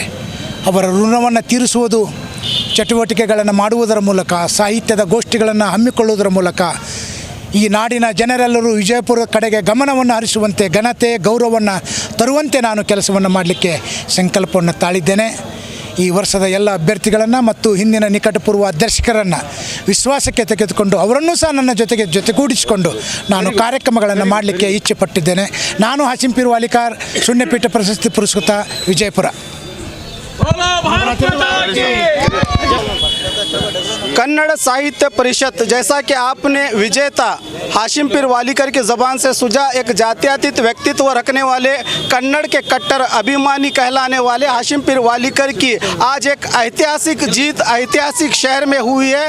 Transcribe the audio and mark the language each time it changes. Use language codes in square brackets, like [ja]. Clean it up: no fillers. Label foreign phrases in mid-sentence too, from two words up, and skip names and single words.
[kn] ಅವರ ಋಣವನ್ನು ತೀರಿಸುವುದು ಚಟುವಟಿಕೆಗಳನ್ನು ಮಾಡುವುದರ ಮೂಲಕ, ಸಾಹಿತ್ಯದ ಗೋಷ್ಠಿಗಳನ್ನು ಹಮ್ಮಿಕೊಳ್ಳುವುದರ ಮೂಲಕ ಈ ನಾಡಿನ ಜನರೆಲ್ಲರೂ ವಿಜಯಪುರ ಕಡೆಗೆ ಗಮನವನ್ನು ಹರಿಸುವಂತೆ, ಘನತೆ, ಗೌರವವನ್ನು ತರುವಂತೆ ನಾನು ಕೆಲಸವನ್ನು ಮಾಡಲಿಕ್ಕೆ ಸಂಕಲ್ಪವನ್ನು ತಾಳಿದ್ದೇನೆ. ಈ ವರ್ಷದ ಎಲ್ಲ ಅಭ್ಯರ್ಥಿಗಳನ್ನು ಮತ್ತು ಹಿಂದಿನ ನಿಕಟಪೂರ್ವ ದರ್ಶಕರನ್ನು ವಿಶ್ವಾಸಕ್ಕೆ ತೆಗೆದುಕೊಂಡು ಅವರನ್ನೂ ಸಹ ನನ್ನ ಜೊತೆಗೂಡಿಸಿಕೊಂಡು ನಾನು ಕಾರ್ಯಕ್ರಮಗಳನ್ನು ಮಾಡಲಿಕ್ಕೆ ಇಚ್ಛೆ ಪಟ್ಟಿದ್ದೇನೆ. ನಾನು ಹಾಸಿಂಪೀರ್ ವಾಲಿಕಾರ್, ಶೂನ್ಯಪೀಠ ಪ್ರಶಸ್ತಿ ಪುರಸ್ಕೃತ, ವಿಜಯಪುರ. [hi] कन्नड़ साहित्य परिषद, जैसा कि आपने विजेता हाशिमपीर वालिकर की ज़बान से सुझा, एक जात्यातीत व्यक्तित्व रखने वाले, कन्नड़ के कट्टर अभिमानी कहलाने वाले हाशिमपीर वालिकर की आज एक ऐतिहासिक जीत ऐतिहासिक शहर में हुई है.